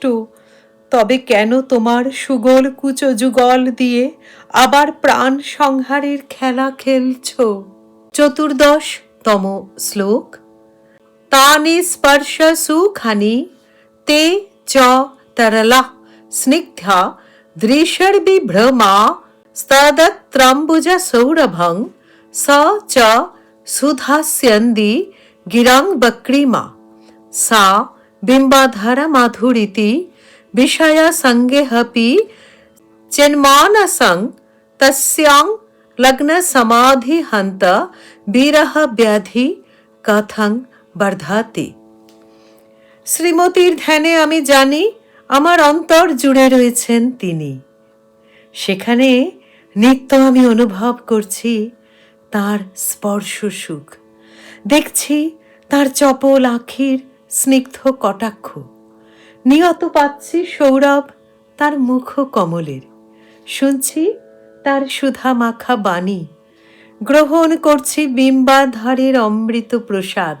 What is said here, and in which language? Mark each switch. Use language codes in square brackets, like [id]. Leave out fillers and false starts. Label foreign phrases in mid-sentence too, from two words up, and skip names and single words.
[bn] তবে কেন তোমার সুগল কুচ যুগল দিয়ে আবার প্রাণ সংহারের খেলা খেলছ? 14তম শ্লোক। [sa] তানি স্পর্শ সুখানি তে চ তরলা স্নিগ্ধা দৃশর্বিভ্রমা স্তদত্রম্বুজ সৌরভং स च सुधास्यन्दी गिरां बक्रीमा सा बिम्बाधर माधुरीति विषया संगेहपि चिन्मानसं तस्यां लग्न समाधि हंत বিরহ ব্যাধি কথং বর্ধাতি। [bn] শ্রীমতীর ধ্যানে আমি জানি আমার অন্তর জুড়ে রয়েছেন তিনি। সেখানে নিত্য আমি অনুভব করছি তার স্পর্শ সুখ, দেখছি তার চপল আখির স্নিগ্ধ কটাক্ষ, নিয়ত পাচ্ছি সৌরভ তার মুখ কমলের, শুনছি তার সুধা মাখা বাণী, গ্রহণ করছি বিম্বাধারের অমৃত প্রসাদ।